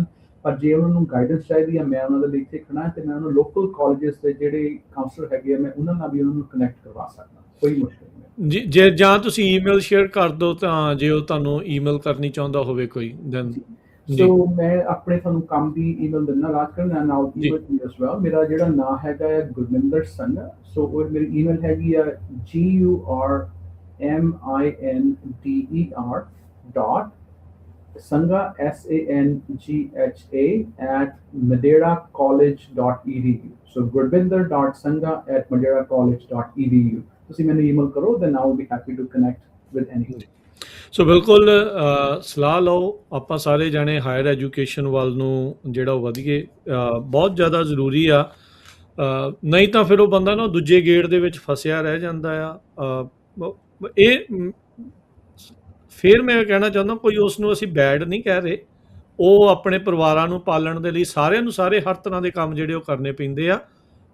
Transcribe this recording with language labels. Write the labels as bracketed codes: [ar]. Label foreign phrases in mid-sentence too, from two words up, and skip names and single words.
[pa] ਪਰ ਜੇ ਉਹਨਾਂ ਨੂੰ ਗਾਈਡੈਂਸ ਚਾਹੀਦੀ ਆ, ਮੈਂ ਉਹਨਾਂ ਦੇ ਲਈ ਇੱਥੇ ਖੜਾ, ਤੇ ਮੈਂ ਉਹਨਾਂ [en] local colleges [pa] ਦੇ ਜਿਹੜੇ ਕਾਉਂਸਲਰ ਹੈਗੇ ਆ, ਮੈਂ ਉਹਨਾਂ ਨਾਲ ਵੀ ਉਹਨਾਂ ਨੂੰ ਕਨੈਕਟ ਕਰਵਾ ਸਕਦਾ, ਕੋਈ ਮੁਸ਼ਕਿਲ ਨਹੀਂ। ਜੀ, ਜੇ ਜਾਂ ਤੁਸੀਂ [en] email share [pa] ਕਰ ਦਿਓ, ਤਾਂ ਜੇ ਉਹ ਤੁਹਾਨੂੰ ਈਮੇਲ ਕਰਨੀ ਚਾਹੁੰਦਾ ਹੋਵੇ ਕੋਈ, ਦੈਨ ਸੋ ਮੈਂ ਆਪਣੇ ਤੁਹਾਨੂੰ ਕੰਮ ਦੀ ਈਮੇਲ ਦਿੰਦਾ, ਰਾਜ ਕਰਨਾ [en] now email to as well. [pa] ਮੇਰਾ ਜਿਹੜਾ ਨਾਮ ਹੈਗਾ ਹੈ ਗੁਰਵਿੰਦਰ ਸੰਘਾ। ਸੋ ਉਹ ਮੇਰੀ ਈਮੇਲ ਹੈਗੀ ਆ GURMINDER.Sangha SANGHA@maderacollege.edu। [en] So gurbinder.sangha@maderacollege.edu। [pa] ਤੁਸੀਂ ਮੈਨੂੰ ਈਮੇਲ ਕਰੋ, [en] then I will be happy to connect with anything। [pa] ਸੋ ਬਿਲਕੁਲ ਸਲਾਹ ਲਓ, ਆਪਾਂ ਸਾਰੇ ਜਾਣੇ [en] higher education [pa] ਵੱਲ ਨੂੰ ਜਿਹੜਾ ਉਹ ਵਧੀਏ, ਬਹੁਤ ਜ਼ਿਆਦਾ ਜ਼ਰੂਰੀ ਆ। ਨਹੀਂ ਤਾਂ ਫਿਰ ਉਹ ਬੰਦਾ ਨਾ ਦੂਜੇ ਗੇੜ ਦੇ ਵਿੱਚ ਫਸਿਆ ਰਹਿ ਜਾਂਦਾ ਆ। ਇਹ ਫਿਰ ਮੈਂ ਕਹਿਣਾ ਚਾਹੁੰਦਾ, ਕੋਈ ਉਸ ਨੂੰ ਅਸੀਂ ਬੈਡ ਨਹੀਂ ਕਹਿ ਰਹੇ, ਉਹ ਆਪਣੇ ਪਰਿਵਾਰਾਂ ਨੂੰ ਪਾਲਣ ਦੇ ਲਈ ਸਾਰਿਆਂ ਨੂੰ ਹਰ ਤਰ੍ਹਾਂ ਦੇ ਕੰਮ ਜਿਹੜੇ ਉਹ ਕਰਨੇ ਪੈਂਦੇ ਆ।